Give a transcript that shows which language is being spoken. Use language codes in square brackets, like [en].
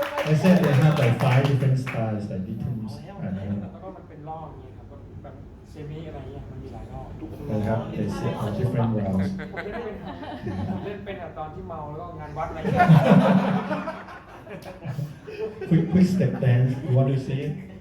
[en] I said they have like 5 different styles like different [th] แล้วก็มันเป็นรอบอย่างเงี้ยครับแบบเซมิอะไรเงี้ยมันมีหลายรอบ นะครับ [en] they set on different rounds [th] ผมเล่นเป็นตอนที่เมาแล้วก็งานวัดอะไรเงี้ย [en] quick step dance you want to see it